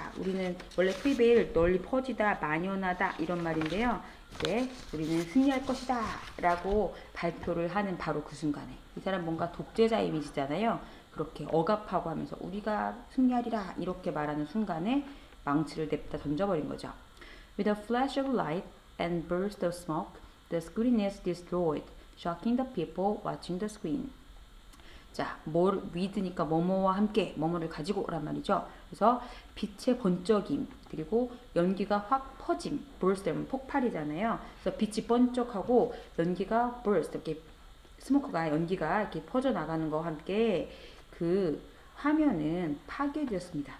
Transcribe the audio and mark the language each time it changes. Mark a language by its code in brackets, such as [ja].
[ko] 우리는 원래 prevail 널리 퍼지다, 만연하다 이런 말인데요. 이제 우리는 승리할 것이다 라고 발표를 하는 바로 그 순간에, 이 사람 뭔가 독재자 이미지잖아요. 그렇게 억압하고 하면서 우리가 승리하리라 이렇게 말하는 순간에 망치를 냅다 던져버린 거죠. [en] With a flash of light and burst of smoke, the screen is destroyed, shocking the people watching the screen. [ko] 자, 뭘 with니까 뭐뭐와 함께, 뭐뭐를 가지고 란 말이죠. 그래서 빛의 번쩍임, 그리고 연기가 확 퍼짐, burst 하면 폭발이잖아요. 그래서 빛이 번쩍하고 연기가 burst, 이렇게 스모크가, 연기가 이렇게 퍼져 나가는 거와 함께 그 화면은 파괴되었습니다.